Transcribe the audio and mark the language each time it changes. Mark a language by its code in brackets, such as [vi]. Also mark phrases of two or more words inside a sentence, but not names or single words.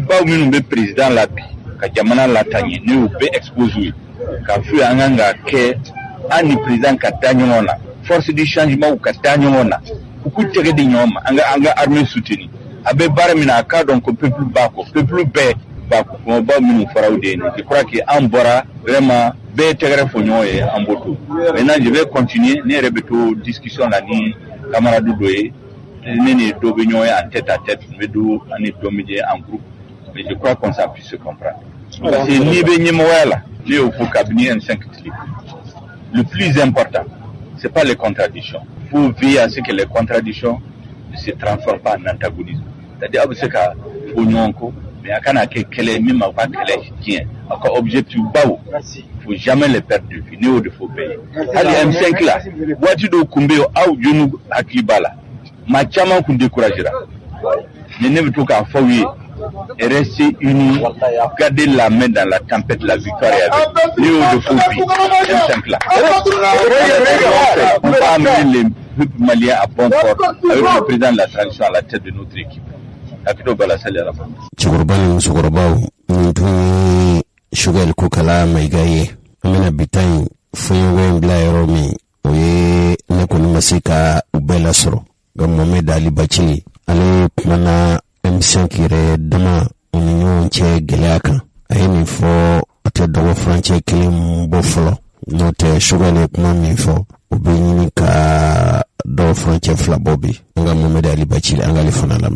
[bm] baw minnu bɛ président la bi ka jamana lataaɲɛ ne y'u bɛɛ expose ye k'a fɔ ye an kan ka kɛ an ni président ka da ɲɔgɔn na [fr] force du changement [bm] ka da ɲɔgɔn na u k'u tɛgɛ di ɲɔgɔn ma an ka [fr] armée soutenir [bm] a bɛ baara min na a k'a dɔn ko peuple b'a kɔ peuple bɛɛ b'a kɔ kɔngɔbaw minnu faraw de ye nin [fr] je crois que [bm] an bɔra vraiment bɛɛ tɛgɛrɛ fɔ ɲɔgɔn ye an b'o to [fr] maintenant je vais continuer [bm] ne yɛrɛ bɛ to discussion la ni camarade dɔ ye ne ni dɔ bɛ ɲɔgɔn ye [fr] en tête à tête [bm] n bɛ do an ni dɔ bɛ jɛ [fr] en groupe mais je crois qu'on ça puisse se comprendre parce que [bm] n'i bɛ ɲɛmɔgɔya la ne y'o fɔ kabini [fr] N5 tile le plus important c'est pas les contradictions il faut veiller à ce que les contradictions ne se transforment pas en antagonisme c'est-à-dire [bm] aw bɛ se ka fɔ ɲɔgɔn kɔ mais a kana kɛ kɛlɛ min ma ka kɛlɛ tiɲɛ aw ka objectif baw [fr] faut jamais les perdre de vue [bm] ne y'o de fɔ bɛɛ ye hali M5 la waati dɔw kun bɛ yen aw jɔnw hakili b'a la maa caman kun découragera mais ne bɛ to k'a fɔ aw ye [fr] rester unis, garder la main dans la tempête, la victoire est avec. [bm] Ne y'o de fɔ bi [fr] M5 la on va amener les peuples maliens à bon port avec le président de la transition à la tête de notre équipe. [bm] Cɛkɔrɔba ni musokɔrɔbaw nin tun ye Sugar Kokala Mayiga ye an bɛna bi ta in fɔɲɔgɔn in bila yɔrɔ min o ye ne kɔni ma se ka u bɛɛ lasɔrɔ ga Mohamed Ali Bathily ale kuma na M5 yɛrɛ dama u ni ɲɔgɔn cɛ gɛlɛya kan a ye nin fɔ a tɛ dɔgɔ furancɛ kelen bɔ fɔlɔ n'o tɛ Choguel ye kuma min fɔ u bɛ ɲini ka dɔgɔ furancɛ fila bɔ bi an ka Mohamed Ali Bathily an k'ale fana lamɛn.